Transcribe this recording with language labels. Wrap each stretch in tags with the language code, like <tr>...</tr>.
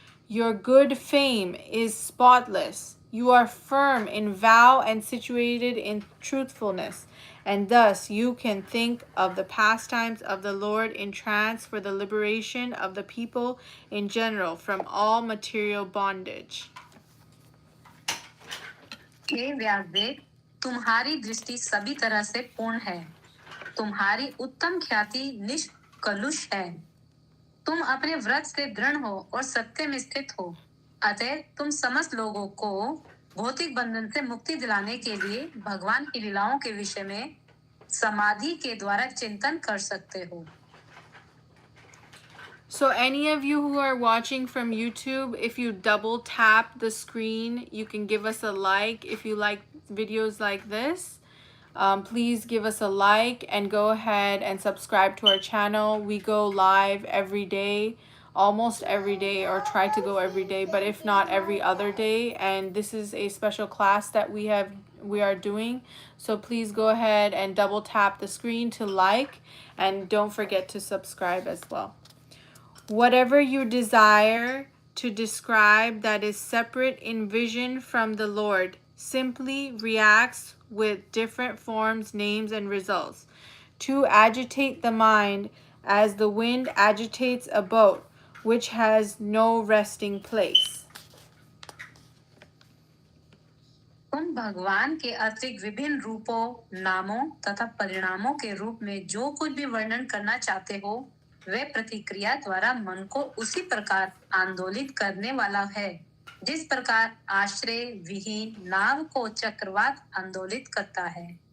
<en>Your good fame is spotless. You are firm in vow and situated in truthfulness, and thus you can think of the pastimes of the Lord in trance for the liberation of the people in general from all material bondage.</en> <hi>हे व्यासदेव, तुम्हारी दृष्टि सभी तरह से पूर्ण है, तुम्हारी उत्तम ख्याति निष्कलुष है, तुम अपने व्रत से दृढ़ हो और सत्य में स्थित हो, अतः तुम समस्त लोगों को भौतिक बंधन से मुक्ति दिलाने के लिए भगवान की लीलाओं के विषय में समाधि के द्वारा चिंतन कर सकते हो।</hi> <en>So any of you who are watching from YouTube, if you double tap the screen, you can give us a like. If you like videos like this, please give us a like and go ahead and subscribe to our channel. We go live every day, almost every day, or try to go every day, but if not every other day. And this is a special class that we are doing. So please go ahead and double tap the screen to like, and don't forget to subscribe as well. Whatever you desire to describe that is separate in vision from the Lord simply reacts with different forms, names, and results. To agitate the mind as the wind agitates a boat which has no resting place.</en> <hi>तुम भगवान के अतिरिक्त विभिन्न रूपों, नामों तथा परिणामों के रूप में जो कुछ भी वर्णन करना चाहते हो, वे प्रतिक्रिया द्वारा मन को उसी प्रकार आंदोलित करने वाला है जिस प्रकार आश्रय विहीन नाव को चक्रवात आंदोलित करता है।</hi>